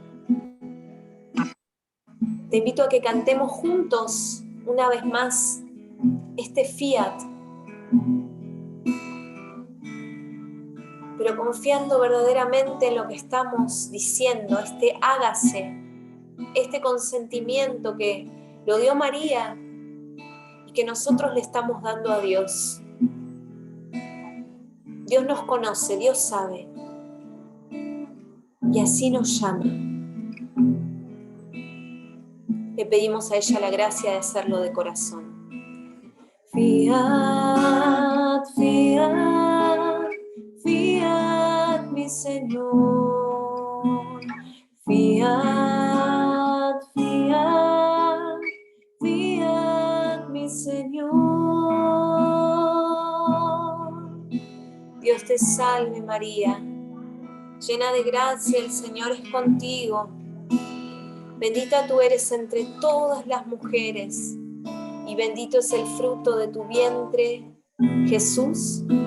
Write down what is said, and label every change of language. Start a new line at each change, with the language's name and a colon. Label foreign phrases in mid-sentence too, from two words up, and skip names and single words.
Spanish: Te invito a que cantemos juntos una vez más este fiat, pero confiando verdaderamente en lo que estamos diciendo, este hágase, este consentimiento que lo dio María y que nosotros le estamos dando a Dios. Dios nos conoce, Dios sabe, y así nos llama. Le pedimos a ella la gracia de hacerlo de corazón.
Latin: Fiat, fiat, fiat,
Spanish: mi Señor.
Latin: Fiat, fiat, fiat,
Spanish: mi Señor. Dios te salve, María, llena de gracia, el Señor es contigo. Bendita tú eres entre todas las mujeres, y bendito es el fruto de tu vientre, Jesús.